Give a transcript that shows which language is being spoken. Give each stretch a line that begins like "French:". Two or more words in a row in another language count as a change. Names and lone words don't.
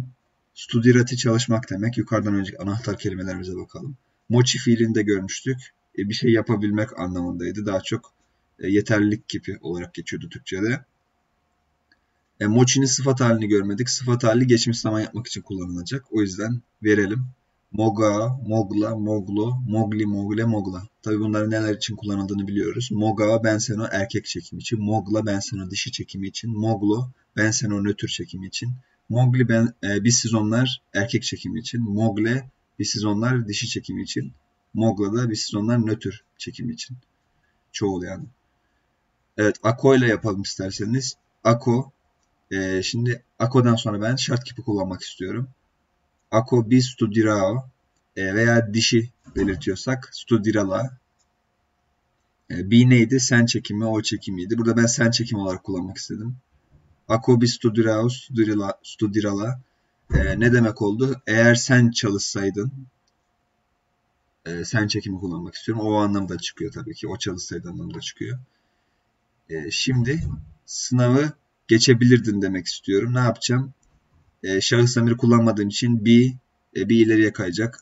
Turkish: Studirati çalışmak demek. Yukarıdan önceki anahtar kelimelerimize bakalım. Mochi fiilini de görmüştük. Bir şey yapabilmek anlamındaydı. Daha çok yeterlilik kipi olarak geçiyordu Türkçe'de. Mochi'nin sıfat halini görmedik. Sıfat hali geçmiş zaman yapmak için kullanılacak. O yüzden verelim.
Serbian: Moga, mogla, moglo, mogli, mogle, mogla.
Turkish: Tabii bunların neler için kullanıldığını biliyoruz. Moga, ben sen o erkek çekimi için. Mogla, ben sen o dişi çekimi için. Moglo, ben sen o nötr çekimi için. Mogli, biz siz onlar erkek çekimi için. Mogle, biz siz onlar dişi çekimi için. Mogla da biz siz onlar nötr çekimi için. Çoğul yani. Evet, ako ile yapalım isterseniz. Ako, şimdi ako'dan sonra ben şart kipi kullanmak istiyorum.
Serbian: Ako bi studirao
Turkish: veya dişi belirtiyorsak studirala. Bi neydi? Sen çekimi, o çekimiydi. Burada ben sen çekimi olarak kullanmak istedim.
Serbian: Ako bi studirao, studirala.
Turkish: Ne demek oldu? Eğer sen çalışsaydın, sen çekimi kullanmak istiyorum. O anlamda çıkıyor tabii ki. O çalışsaydı anlamda çıkıyor. Şimdi sınavı geçebilirdin demek istiyorum. Ne yapacağım? Şahıs zamiri kullanmadığım için bir ileriye kayacak.